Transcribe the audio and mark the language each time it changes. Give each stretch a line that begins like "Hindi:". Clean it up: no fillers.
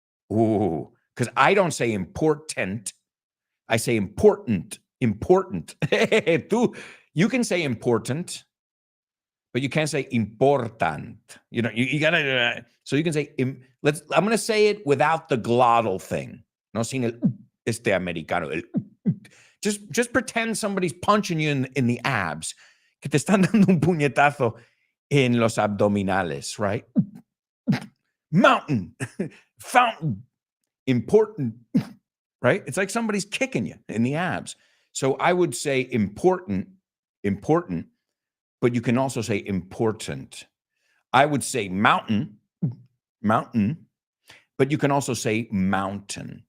English: Ooh, because I don't say important. I say important. Important. You can say important, but you can't say important. You know, you gotta. So you can say. I'm going to say it without the glottal thing.
Spanish: No sin el este americano.
English: Just pretend somebody's punching you in the abs.
Spanish: Que te están dando un puñetazo en los abdominales,
English: right? Mountain, fountain, important, right? It's like somebody's kicking you in the abs. So I would say important, but you can also say important. I would say mountain, but you can also say mountain.